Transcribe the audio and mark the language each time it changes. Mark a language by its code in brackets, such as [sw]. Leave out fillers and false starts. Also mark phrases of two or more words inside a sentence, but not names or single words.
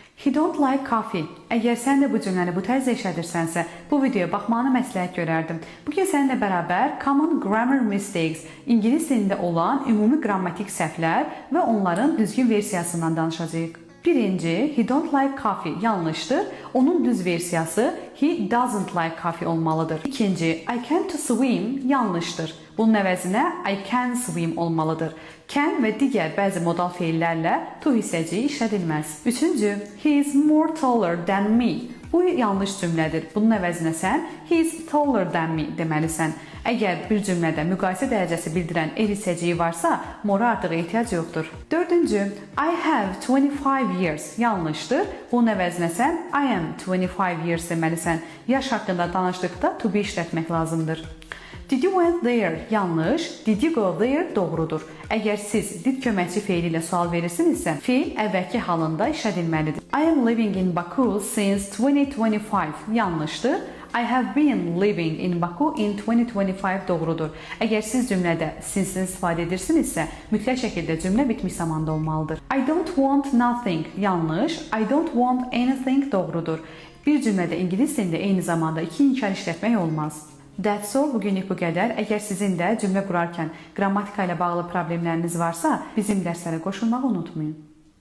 [en] He don't like coffee. [az] Əgər sən də bu cümləni bu tərzdə işlədirsənsə, bu videoya baxmanı məsləhət görərdim. Bugün səninlə bərabər [en] Common Grammar Mistakes, [az] ingilis dilində olan ümumi qrammatik səhvlər və onların düzgün versiyasından danışacağıq. Birinci, [en] he don't like coffee [az] yanlışdır. Onun düz versiyası [en] he doesn't like coffee [az] olmalıdır. İkinci, [en] I can't swim [az] yanlışdır. Bunun əvəzinə [en] I can swim [az] olmalıdır. Can və digər bəzi modal feillərlə to hissəciyi işlədilməz. Üçüncü, [en] he is more taller than me. [az] Bu yanlış cümlədir. Bunun əvəzinə sən [en] he is taller than me [az] deməlisən. Əgər bir cümlədə müqayisə dərəcəsi bildirən er hissəciyi varsa, mora artıq ehtiyac yoxdur. Dördüncü, [en] I have 25 years yanlışdır. Bunun əvəzinə sən I am 25 years deməlisən. [az] Yaş haqqında danışdıqda [en] to be [az] işlətmək lazımdır. [en] Did you went there? Yanlış. Did you go there? [az] Doğrudur. Əgər siz did köməkçi feili ilə sual verirsinizsə, feil əvvəlki halında işlədilməlidir. [en] I am living in Baku since 2025. [az] Yanlışdır. [en] I have been living in Baku in 2025 doğrudur. [az] Əgər siz cümlədə since-ni istifadə edirsinizsə, mütləq şəkildə cümlə bitmiş zamanda olmalıdır. [en] I don't want nothing. Yanlış. I don't want anything doğrudur. [az] Bir cümlədə ingilis dilində eyni zamanda iki inkar işlətmək olmaz. [en] That's all, [az] bugünlük bu qədər. Əgər sizin də cümlə qurarkən qrammatika ilə bağlı problemləriniz varsa, bizim dərslərə qoşulmağı unutmayın.